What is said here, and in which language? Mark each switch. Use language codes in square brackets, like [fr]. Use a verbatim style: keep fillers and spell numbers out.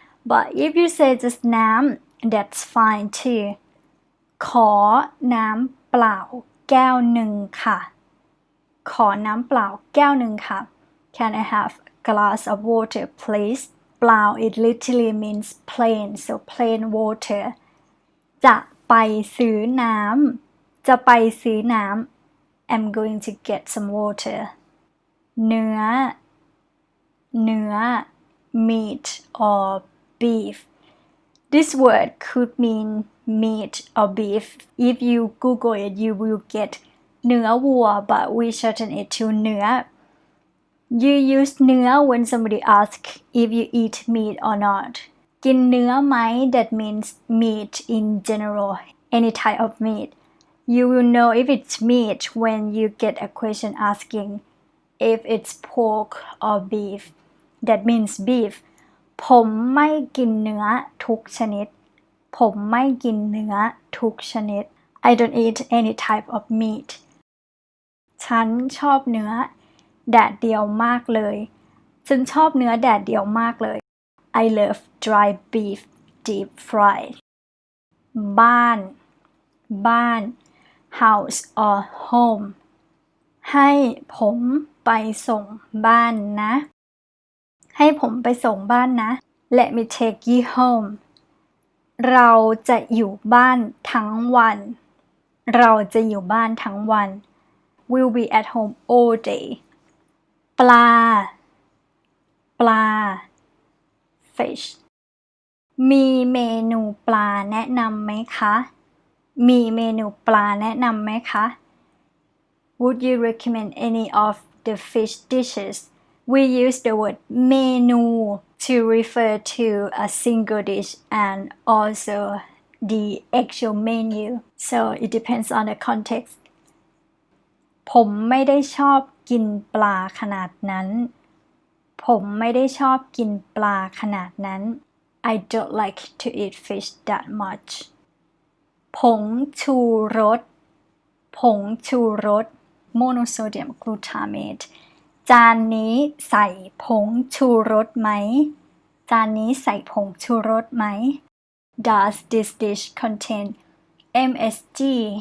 [en] But if you say just น้ำ that's fine too. [th] ขอน้ำเปล่าแก้วหนึ่งค่ะขอน้ำเปล่าแก้วหนึ่งค่ะ [en] Can I have a glass of water, please? เปล่า it literally means plain, so plain water. [th] จะไปซื้อน้ำจะไปซื้อน้ำ [en] I'm going to get some water. เนื้อเนื้อ meat or beef. This word could mean meat or beef. If you Google it, you will getเนื้อวัว but we shorten it to เนื้อ You use เนื้อ when somebody asks if you eat meat or not. [th] กินเนื้อไหม [en] that means meat in general, any type of meat. You will know if it's meat when you get a question asking if it's pork or beef. That means beef. [th] ผมไม่กินเนื้อทุกชนิดผมไม่กินเนื้อทุกชนิด [en] I don't eat any type of meat. [th] ฉันชอบเนื้อแดดเดียวมากเลยฉันชอบเนื้อแดดเดียวมากเลย [en] I love dry beef deep fried. [th] บ้านบ้าน [en] house or home [th] ให้ผมไปส่งบ้านนะให้ผมไปส่งบ้านนะ [en] Let me take you home. [th] เราจะอยู่บ้านทั้งวันเราจะอยู่บ้านทั้งวัน [en] We'll be at home all day. ปลาปลา fish. [th] มีเมนูปลาแนะนำไหมคะมีเมนูปลาแนะนำไหมคะ [en] Would you recommend any of the fish dishes? We use the word เมนู to refer to a single dish and also the actual menu. So it depends on the context. [th] ผมไม่ได้ชอบกินปลาขนาดนั้นผมไม่ได้ชอบกินปลาขนาดนั้น [en] I don't like to eat fish that much. [th] ผงชูรสผงชูรส monosodium glutamate จานนี้ใส่ผงชูรสไหมจานนี้ใส่ผงชูรสไหม [en] Does this dish contain [th] เอ็ม เอส จี?